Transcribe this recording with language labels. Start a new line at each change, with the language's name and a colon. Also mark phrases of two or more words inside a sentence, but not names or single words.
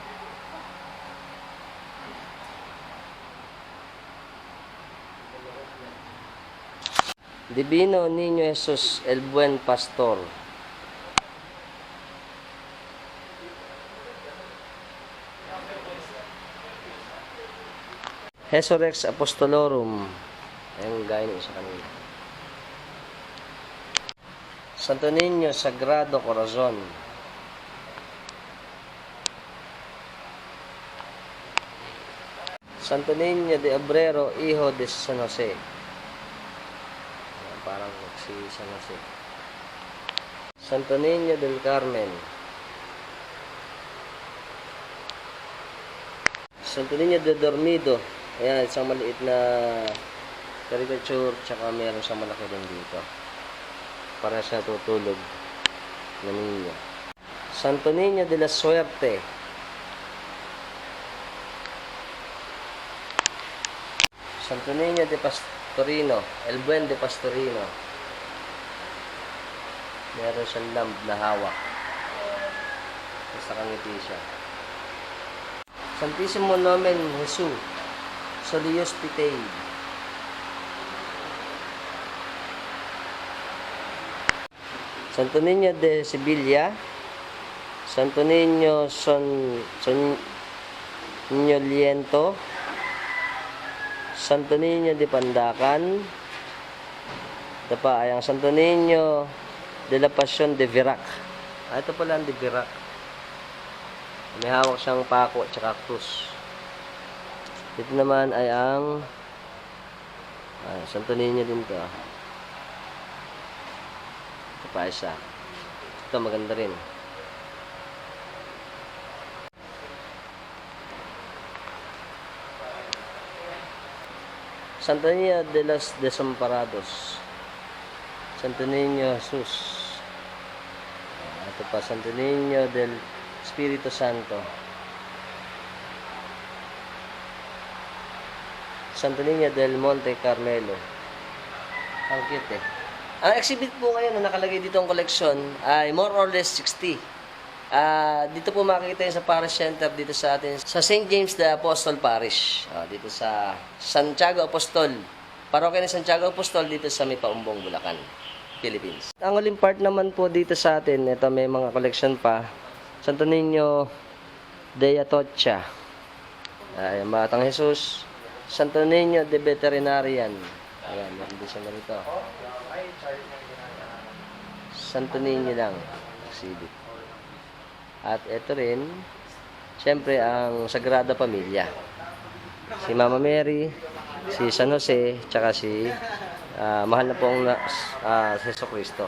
Filipino: Divino Niño Jesus El Buen Pastor. Jesurex Apostolorum. Ayun, gaya nyo sa kanila. Santo Niño Sagrado Corazon. Santo Niño de Obrero, Hijo de San Jose. Ayan, parang si San Jose. Santo Niño del Carmen. Santo Niño de Dormido. Ayan, isang maliit na caricature, tsaka meron siyang malaki rin dito. Para siya tutulog na niño. Santo Niño de la Suerte. Santo Niño de Pastorino, El Buen de Pastorino. Meron siyang lamb na hawak. Basta kangiti siya. Santissimo Nomen Jesus, Solius Pitei. Santo Niño de Sevilla, Santo Niño Liento, Santo Niño de Pandacan, ito pa ay ang Santo Niño de la Pasión de Virac. Ito pala ang de Virac. May hawak siyang pako at saka krus. Dito naman ay ang Santo Niño din to. Ito pa isa. Ito maganda rin. Santo Niño de los Desamparados. Santo Niño Jesus. Ito pa, Santo Niño del Espiritu Santo. Santo Niño del Monte Carmelo. Ang cute eh. Ang exhibit po ngayon na nakalagay dito ang koleksyon ay
English: more or less
Filipino: 60. Dito po makikita yun sa Parish Center dito sa atin sa St. James the Apostle Parish. Dito sa Santiago Apostol. Parokya ni Santiago Apostol dito sa may Paumbong, Bulacan, Philippines. Ang uling part naman po dito sa atin, ito may mga collection pa. Santo Niño de Atocha. Batang Jesus. Santo Niño de Veterinarian. Ayan, meron din siya na rito. Santo Niño lang. Exhibit. At ito rin, siyempre ang Sagrada Pamilya. Si Mama Mary, si San Jose, tsaka si mahal na po ang Jesucristo.